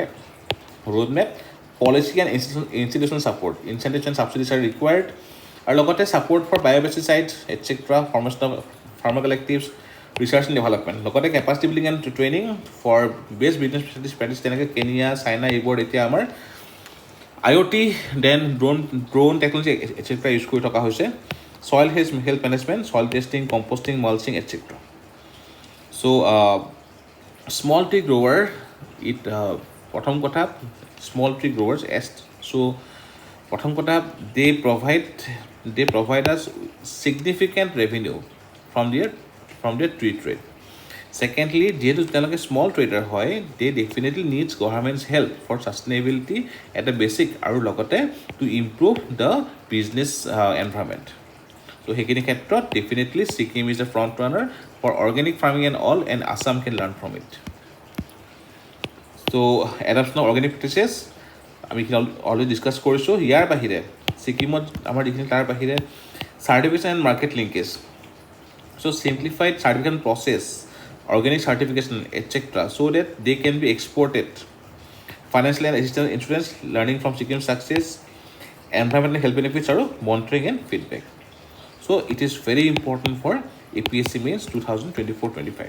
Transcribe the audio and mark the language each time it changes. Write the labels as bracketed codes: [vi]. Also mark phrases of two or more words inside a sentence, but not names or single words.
[en] Roadmap, policy and institutional support. Incentives and subsidies are required. Our লগতে support for biopesticides, etc., formation of pharma collectives, research and development. লগতে capacity building and training for best business practices [as] যেনেকৈ Kenya, China এইবোৰ এতিয়া আমাৰ [en] IoT, then drone technology, etc. use [as] কৰি থকা হৈছে. [en] Soil health management, soil testing, composting, mulching, etc. So small tree grower, it [as] প্ৰথম কথা [en] small tree growers so [as] প্ৰথম কথা [en] they provide us significant revenue from their tree trade. Secondly, [as] যেহেতু তেওঁলোকে [en] small trader হয়, they definitely needs government's help for sustainability at the basic [as] আৰু লগতে [en] to improve the business environment. So [as] সেইখিনি ক্ষেত্ৰত [en] definitely Sikkim is the front runner for organic farming and all, and Assam can learn from it. So adoption of organic practices [as] আমি অলৰেডি ডিছকাছ কৰিছোঁ. ইয়াৰ বাহিৰে ছিকিমত আমাৰ যিখিনি তাৰ বাহিৰে [en] Certification and market linkage. So simplified certification process, organic certification, etc., so that they can be exported. Financial and assistance insurance, learning from Sikkim success, environmental health benefits, or monitoring and feedback. So it is very important for APSC mains 2024-25.